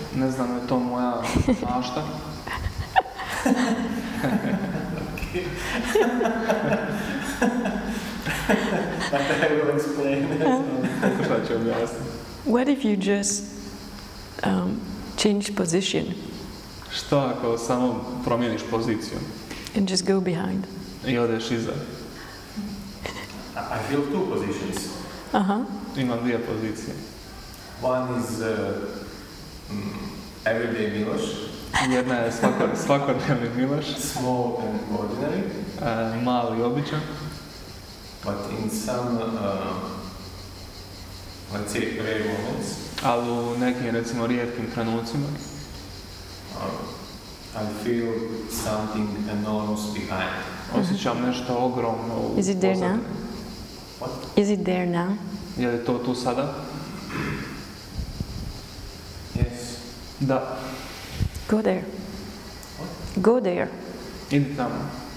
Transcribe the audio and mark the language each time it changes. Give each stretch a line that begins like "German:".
Croatian: Ne znam, je to moja mašta.
English: But I will explain it.
Croatian: Pokušat ću objasniti.
English: What if you just change position?
Croatian: Što ako samo promijeniš poziciju
English: and just go behind?
Croatian: i odeš iza?
English: I feel two positions.
Croatian: Imam dvije pozicije.
English: One is everyday Miloš.
Croatian: Jedna je svakodnevni Miloš,
English: Small and ordinary.
Croatian: Mali, običan.
English: But in some, let's say, rare moments,
Croatian: Ali u nekim, recimo, rijetkim trenucima
English: I feel something enormous behind.
Croatian: osjećam nešto ogromno u
English: Is it there now?
Croatian: pozadini.
English: What? Is it there now?
Croatian: Je li to tu sada?
English: Yes.
Croatian: Da.
English: Go there. Go there.
Croatian: Idi tamo.